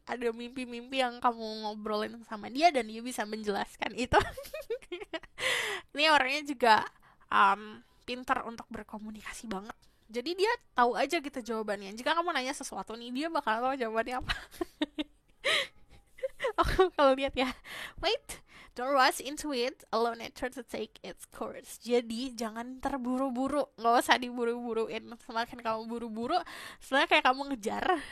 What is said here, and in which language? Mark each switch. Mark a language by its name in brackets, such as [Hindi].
[Indonesian] Ada mimpi-mimpi yang kamu ngobrolin sama dia dan dia bisa menjelaskan itu. Ini orangnya juga pinter untuk berkomunikasi banget. Jadi dia tahu aja gitu jawabannya. Jika kamu nanya sesuatu nih, dia bakal tahu jawabannya apa. Aku kalau lihat ya, [English] wait, don't rush into it, allow nature to take its course. [Indonesian] Jadi jangan terburu-buru, nggak usah diburu-buruin. Semakin kamu buru-buru, sebenarnya kayak kamu ngejar.